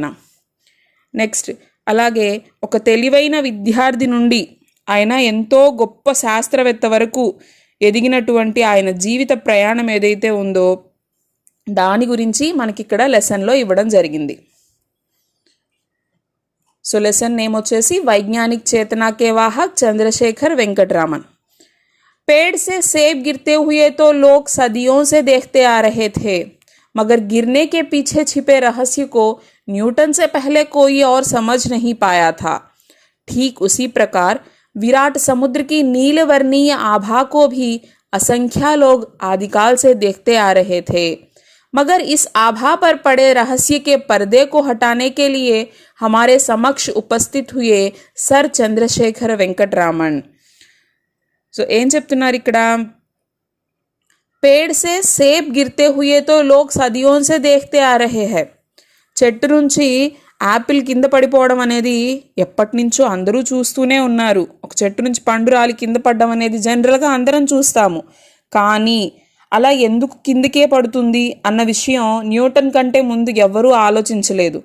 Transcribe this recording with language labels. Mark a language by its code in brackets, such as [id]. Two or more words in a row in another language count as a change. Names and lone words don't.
[te] నెక్స్ట్ అలాగే ఒక తెలివైన విద్యార్థి నుండి ఆయన ఎంతో గొప్ప శాస్త్రవేత్త వరకు ఎదిగినటువంటి ఆయన జీవిత ప్రయాణం ఏదైతే ఉందో దాని గురించి మనకి ఇక్కడ లెసన్లో ఇవ్వడం జరిగింది. సో [en] lesson name [te] వచ్చేసి [hi] वैज्ञानिक चेतना के वाहक [te] చంద్రశేఖర్ వెంకటరామన్. [hi] पेड़ से सेब गिरते हुए तो लोग सदियों से देखते आ रहे थे, मगर गिरने के पीछे छिपे रहस्य को न्यूटन से पहले कोई और समझ नहीं पाया था। ठीक उसी प्रकार विराट समुद्र की नील वर्णीय आभा को भी असंख्या लोग आदिकाल से देखते आ रहे थे, मगर इस आभा पर पड़े रहस्य के पर्दे को हटाने के लिए हमारे समक्ष उपस्थित हुए सर చంద్రశేఖర వెంకటరామన్। [te] సో ఏం చెప్తున్నారు ఇక్కడ, [hi] पेड़ से सेब गिरते हुए तो लोग सदियों से देखते आ रहे हैं। [te] చెట్టు నుంచి యాపిల్ కింద పడిపోవడం అనేది ఎప్పటి నుంచో అందరూ చూస్తూనే ఉన్నారు। ఒక చెట్టు నుంచి పండు రాలి కింద పడడం అనేది జనరల్గా అందరం చూస్తాము, కానీ అలా ఎందుకు కిందకే పడుతుంది అన్న విషయం న్యూటన్ కంటే ముందు ఎవరూ ఆలోచించలేదు।